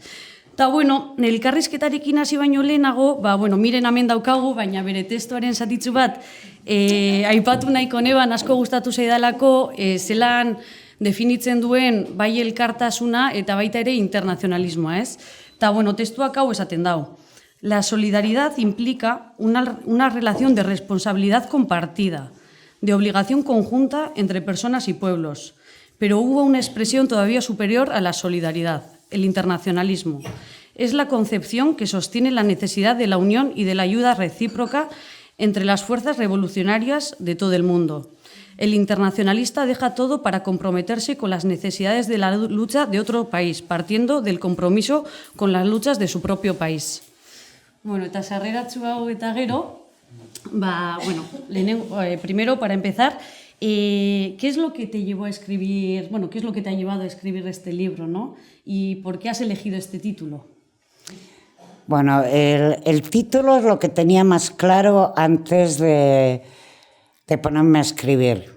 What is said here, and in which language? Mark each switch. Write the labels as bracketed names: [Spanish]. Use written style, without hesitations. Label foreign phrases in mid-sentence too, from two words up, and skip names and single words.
[Basque] Eta elkarrizketarekin hasi baino lehenago, miren hemen daukagu, baina bere testuaren zatitzu bat aipatu nahiko neban asko gustatu zaidalako zelan definitzen duen bai elkartasuna eta baita ere internazionalismoa, ez? Eta testuak hau esaten dau. [Spanish] La solidaridad implica una relación de responsabilidad compartida, de obligación conjunta entre personas y pueblos, pero hubo una expresión todavía superior a la solidaridad, el internacionalismo. Es la concepción que sostiene la necesidad de la unión y de la ayuda recíproca entre las fuerzas revolucionarias de todo el mundo. El internacionalista deja todo para comprometerse con las necesidades de la lucha de otro país, partiendo del compromiso con las luchas de su propio país. [Basque] Eta sarreratzu hau eta gero, [Spanish] primero, para empezar, ¿qué es lo que te llevó a escribir, qué es lo que te ha llevado a escribir este libro, ¿no? ¿Y por qué has elegido este título? Bueno, el título es lo que tenía más claro antes de ponerme a escribir.